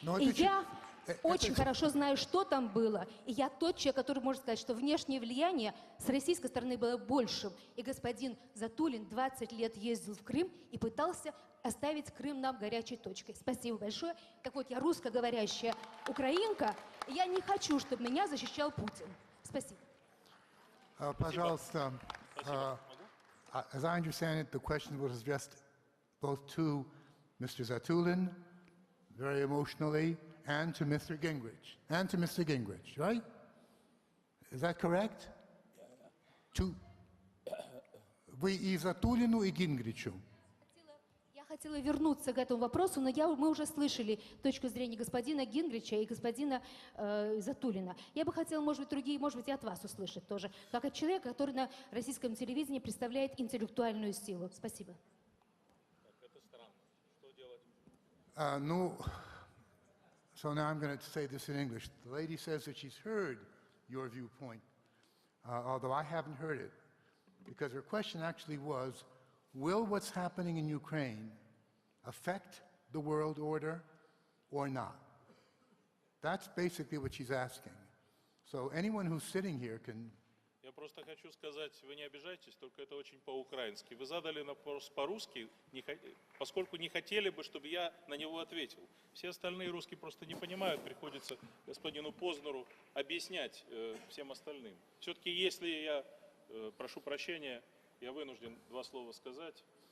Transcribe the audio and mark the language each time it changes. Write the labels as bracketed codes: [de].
[ru] И я очень хорошо знаю, что там было. И я тот человек, который может сказать, что внешнее влияние с российской стороны было большим. И господин Затулин 20 лет ездил в Крым и пытался оставить Крым нам горячей точкой. Спасибо большое. Так вот, я русскоговорящая украинка, и я не хочу, чтобы меня защищал Путин. Спасибо. Пожалуйста. [en] As I understand it, the question was addressed both to Mr. Zatulin, very emotionally, and to Mr. Gingrich, right? Is that correct? [ru] Вы и Затулину, и Гингричу. Я хотела вернуться к этому вопросу, но мы уже слышали точку зрения господина Гингрича и господина Затулина. Я бы хотела, может быть, другие, может быть, и от вас услышать тоже, как от человека, который на российском телевидении представляет интеллектуальную силу. Спасибо. Это странно. Что делать? [en] So now I'm going to say this in English. The lady says that she's heard your viewpoint, although I haven't heard it, because her question actually was, will what's happening in Ukraine affect the world order or not? That's basically what she's asking. So anyone who's sitting here can... [ru] Я просто хочу сказать, вы не обижайтесь, только это очень по-украински. Вы задали вопрос по-русски, поскольку не хотели бы, чтобы я на него ответил. Все остальные русские просто не понимают, приходится господину Познеру объяснять всем остальным. Все-таки, если я, прошу прощения, я вынужден два слова сказать.